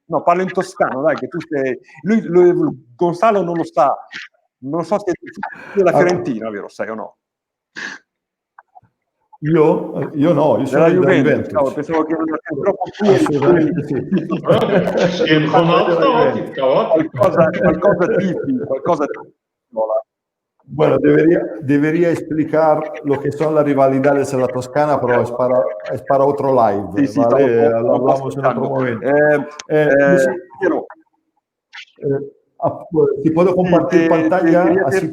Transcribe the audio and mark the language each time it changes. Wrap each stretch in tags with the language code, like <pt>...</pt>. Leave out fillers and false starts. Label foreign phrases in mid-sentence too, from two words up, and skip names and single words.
<it>No, parlo in toscano, dai, che tu sei... Gonzalo non lo sa. Non so se è della Fiorentina, vero? Sai o no? Io no, io sono della da Juventus. Juventus. Pensavo che non era troppo Assolutamente sì.</it> <pt>Ronaldo está ótimo.</pt> <it>Qualcosa tipi.</it> <es>Bueno, debería explicar lo que son las rivalidades en la Toscana, pero es para otro live, Sí, ¿vale? Lo hablamos en otro momento. Si puedo compartir pantalla, así</es>